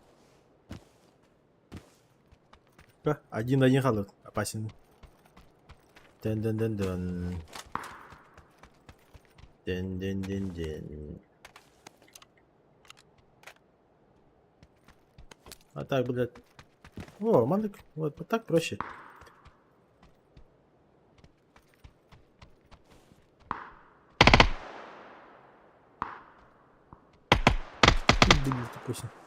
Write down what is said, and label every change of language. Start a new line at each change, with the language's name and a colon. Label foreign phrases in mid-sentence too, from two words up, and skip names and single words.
Russian: Один халат. Опасен. Ден-ден-ден-ден. Ден-ден-ден-ден. А так, блядь. О, мандык. Вот так проще. Блин, пусть.